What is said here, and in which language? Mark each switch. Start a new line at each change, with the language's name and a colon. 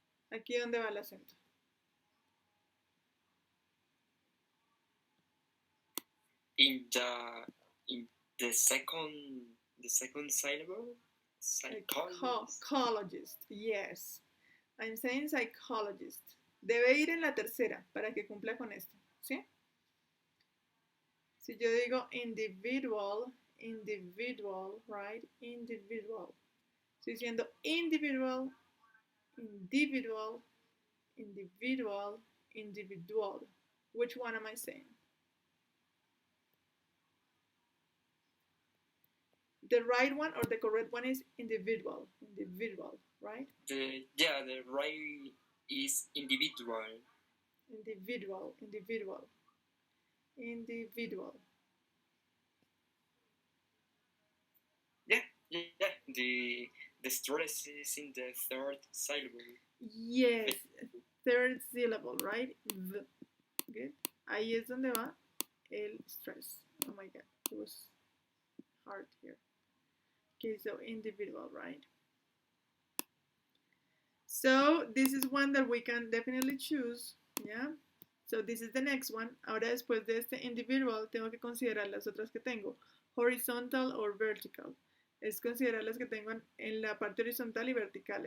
Spanish: Aquí donde va el acento.
English: In the second syllable, psychologist. Yes, I'm saying psychologist.
Spanish: Debe ir en la tercera para que cumpla con esto, ¿sí? Si yo digo individual,
English: individual, right? Individual.
Spanish: Estoy diciendo
English: individual, individual, individual, individual. Which one am I saying? The right one or the correct one is individual, individual, right? The right is individual. Individual, individual, individual. Yeah. The stress is in the third syllable. Yes, third syllable, right? V. Good.
Spanish: Ahí es donde va el stress.
English: Oh my god, it was hard here. Okay, so individual, right? So this is one that we can definitely choose, yeah? So this is the next one.
Spanish: Ahora después de este individual tengo que considerar las otras que tengo.
English: Horizontal or vertical.
Spanish: Es considerar las que tengo en la parte horizontal y vertical.